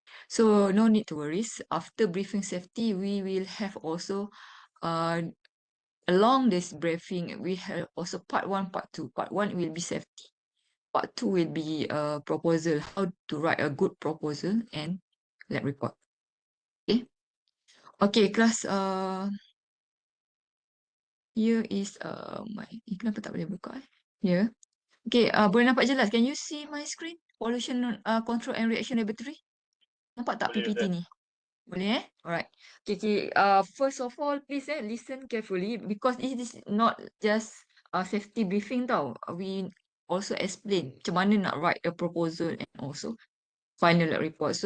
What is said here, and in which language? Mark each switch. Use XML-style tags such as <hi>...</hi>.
<en>So no need to worry. After briefing safety, we will have also along this briefing, we have also part 1, part 2. Part 1 will be safety. Part 2 will be a proposal, how to write a good proposal and lab report. Okay. Okay, class. Here is</en> <ms>kenapa tak boleh buka?</ms> <en>Here. Okay.</en> <ms>Boleh nampak jelas?</ms> <en>Can you see my screen? Pollution control and reaction laboratory.</en> <ms>Nampak tak Boleh,</ms> <en>PPT ni? Boleh Alright. Okay, okay. First of all, please listen carefully because it is not just a safety briefing tau. We also explain</en> <ms>macam mana nak</ms> <en>write a proposal and also final report.</en>